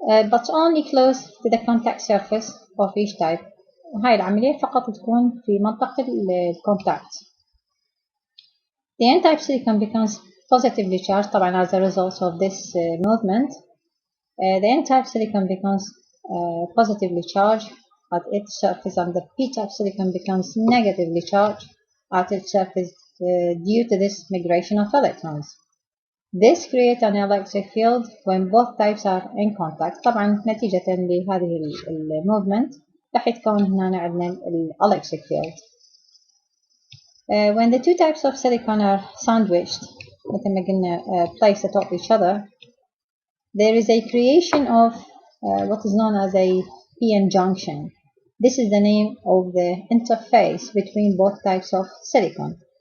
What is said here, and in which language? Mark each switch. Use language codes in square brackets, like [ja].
[en] But only close to the contact surface of each type. [ar] هاي العملية فقط تكون في منطقة الكونتاكت. [en] The n-type silicon becomes positively charged [ar] طبعا [en] as a result of this movement. The n-type silicon becomes positively charged at its surface and the p-type silicon becomes negatively charged at its surface due to this migration of electrons. This creates an electric field when both types are in contact. [ar] طبعا نتيجة لهذه movement راح يتكون هنا عندنا electric field. [en] When the two types of silicon are sandwiched [ar] مثل ما قلنا [en] placed atop each other, there is a creation of what is known as a p-n junction. This is the name of the interface between both types of silicon.